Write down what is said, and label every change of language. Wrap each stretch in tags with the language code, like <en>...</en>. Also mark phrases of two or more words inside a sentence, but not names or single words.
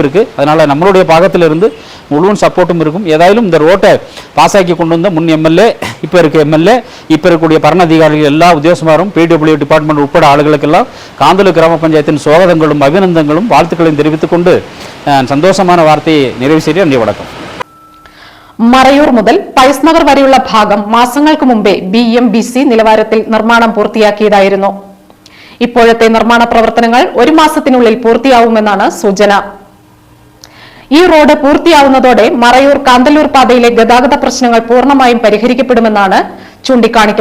<ta>அதனால் நம்மளுடைய பாகத்திலிருந்து முழு சப்போர்ட்டும் இருக்கும். ஏதாയാலும் இந்த ரோட்டை பாஸாக்கி கொண்டு வந்த முன் எம்எல்ஏ, இப்போ இருக்க எம்எல்ஏ, இப்போ இருக்கக்கூடிய பரணாதிகாரிகள், எல்லா உத்தியோகஸ்தரும்,</ta> <en>PWD department</en> <ta>உட்பட ஆளுகளுக்கெல்லாம் காந்தலூர் கிராம பஞ்சாயத்தின் சுவாகதங்களும் அபிநந்தங்களும் வாழ்த்துக்களையும் தெரிவித்துக் கொண்டு சந்தோஷமான வார்த்தையை நிறைவு செய்து நன்றி வணக்கம்.</ta> <ml>മറയൂർ മുതൽ പൈസ് നഗർ വരെയുള്ള ഭാഗം മാസങ്ങൾക്ക് മുമ്പേ BMBC നിലവാരത്തിൽ നിർമ്മാണം പൂർത്തിയാക്കിയതായിരുന്നു. ഇപ്പോഴത്തെ നിർമ്മാണ പ്രവർത്തനങ്ങൾ 1 മാസത്തിനുള്ളിൽ പൂർത്തിയാവുമെന്നാണ് സൂചന. ഈ റോഡ് പൂർത്തിയാവുന്നതോടെ മറയൂർ കാന്തല്ലൂർ പാതയിലെ ഗതാഗത പ്രശ്നങ്ങൾ പൂർണ്ണമായും പരിഹരിക്കപ്പെടുമെന്നാണ് ചൂണ്ടിക്കാണിക്കപ്പെടുന്നത്.</ml>